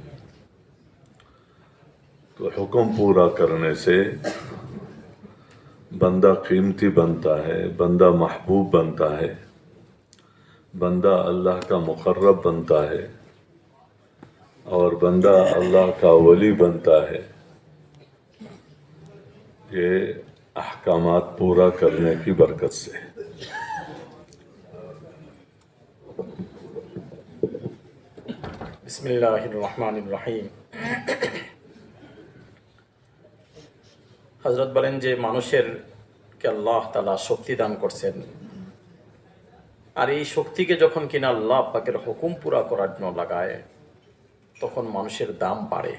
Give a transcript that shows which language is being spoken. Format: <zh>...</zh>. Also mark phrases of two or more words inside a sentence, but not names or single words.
<ur>تو حکم پورا کرنے سے بندہ قیمتی بنتا ہے، بندہ محبوب بنتا ہے، بندہ اللہ کا مقرب بنتا ہے، اور بندہ اللہ کا ولی بنتا ہے۔ یہ احکامات پورا کرنے کی برکت سے۔</ur> <ar>بسم اللہ الرحمن الرحیم।</ar> <bn>হযরত বলেন যে মানুষেরকে</bn> <ar>الله تعالى</ar> <bn>শক্তি দান করছেন, আর এই শক্তিকে যখন কিনা আল্লাহ পাকের হুকুম পুরা করার জন্য লাগায় তখন মানুষের দাম বাড়ে।</bn>